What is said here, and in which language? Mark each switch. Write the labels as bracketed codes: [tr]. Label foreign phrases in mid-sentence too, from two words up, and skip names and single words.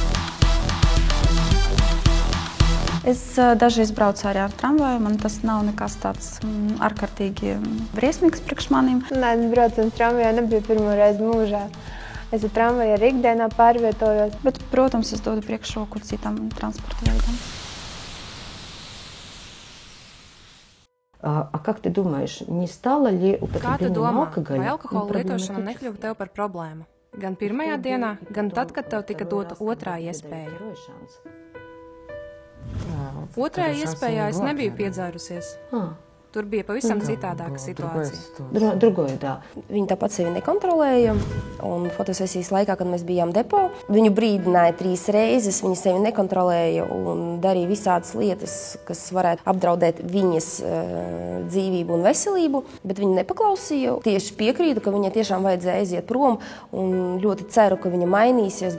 [lv] Es dažreiz braucu arī ar tramvaju, man tas nav nekas tāds ārkārtīgi briesmīgs priekš manīm. Nē, braucot tramvajā nebija pirmo reizi mūžā. Es ar tramvaju arī ikdienā pārvietojos. Bet, protams, es dodu priekšroku citam transporta veidam. [ru] А как ты думаешь, не стало ли употребление алкоголя? [lv] Vai alkohola lietošana nekļuva tev par problēmu? Gan pirmajā dienā, gan tad, kad tev tika dota otrā iespēja. Otrajā iespējā es nebiju piedzērusies. Tur bija pavisam citādāka situācija. [ru] Другое, да. [lv] Viņa tāpat sevi nekontrolēja, un fotosesijas laikā, kad mēs bijām depo, viņu brīdināja 3 reizes, viņa sevi nekontrolēja un darīja visādas lietas, kas varētu apdraudēt viņas dzīvību un veselību, bet viņa nepaklausīja. Tieši piekrītu, ka viņai tiešām vajadzēja aiziet prom, un ļoti ceru, ka viņa mainīsies.